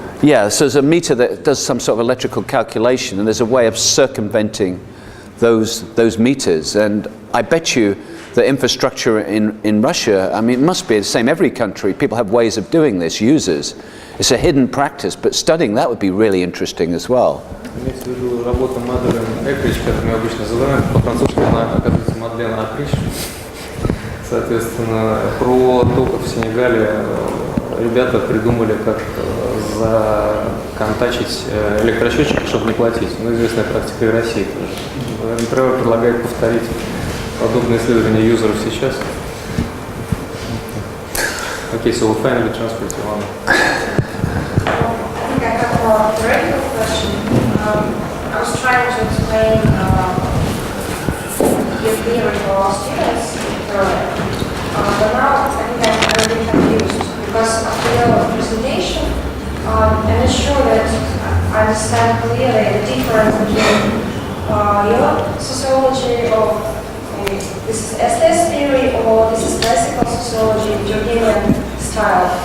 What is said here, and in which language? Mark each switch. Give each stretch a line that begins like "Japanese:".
English: Yeah, so there's a meter that does some sort of electrical calculation, and there's a way of circumventing those meters. And I bet you the infrastructure in Russia, I mean, it must be the same every country. People have ways of doing this, users. It's a hidden practice, but studying that would be really interesting as well.
Russian: Имеется в виду работа Мадлен Экрич, как мы обычно называем, по-французски она оказывается Мадлен Акрич. Соответственно, про то, как в Сенегале ребята придумали, как законтачить электросчетчики, чтобы не платить. Ну, известная практика и России тоже. Тревор предлагает повторить подобные исследования юзеров сейчас.
English: Okay, so we'll finally transfer to one. I think I have a theoretical question. I was trying to explain your theory for our students earlier, but now I think I'm a little confused because after your presentation, I'm not sure that I understand clearly the difference between your sociology of this is STS theory or this is classical sociology, Durkheimian style.